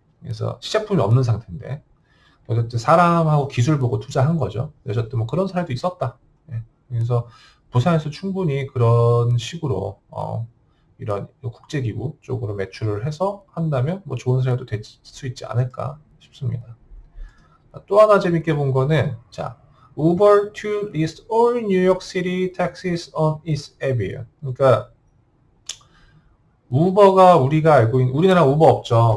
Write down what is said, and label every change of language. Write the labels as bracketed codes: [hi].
[ko] 그래서 시제품이 없는 상태인데 어쨌든 사람하고 기술 보고 투자한 거죠. 어쨌든 뭐 그런 사례도 있었다. 네. 그래서 부산에서 충분히 그런 식으로 이런 국제기구 쪽으로 매출을 해서 한다면 뭐 좋은 사례도 될 수 있지 않을까 싶습니다. 또 하나 재밌게 본 거는 자 [en] Uber to list all New York City taxis on its app이에요. [ko] 그러니까 우버가 우리가 알고 있는 우리나라 우버 없죠.